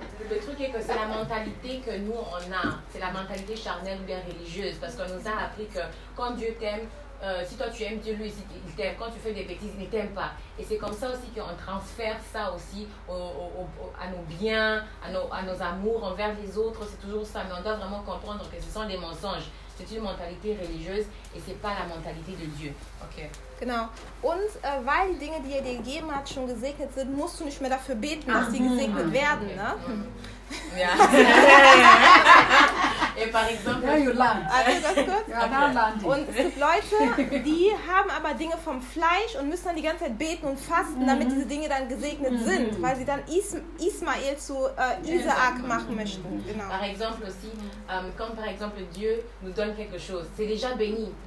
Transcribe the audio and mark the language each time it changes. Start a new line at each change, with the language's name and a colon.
French: Le truc est que c'est la mentalité que nous on a, c'est la mentalité charnelle ou bien religieuse, parce qu'on nous a appris que quand Dieu t'aime, si toi tu aimes Dieu, lui il t'aime, quand tu fais des bêtises, il ne t'aime pas. Et c'est comme ça aussi qu'on transfère ça aussi à nos biens, à nos amours envers les autres, c'est toujours ça, mais on doit vraiment comprendre que ce sont des mensonges. C'est une mentalité religieuse et c'est pas la mentalité de Dieu.
English: Okay.
German: Genau. Und weil die Dinge, die er dir gegeben hat, schon gesegnet sind, musst du nicht mehr dafür beten, dass sie gesegnet werden. Okay. Ne? Ja.
French: Et par exemple, you land.
German: Also, das kurz. Und es gibt Leute, die haben aber Dinge vom Fleisch und müssen dann die ganze Zeit beten und fasten, damit diese Dinge dann gesegnet sind, weil sie dann Ismael zu Isaak machen möchten. Genau.
French: Par exemple aussi, quand par exemple Dieu nous donne quelque chose, c'est déjà béni.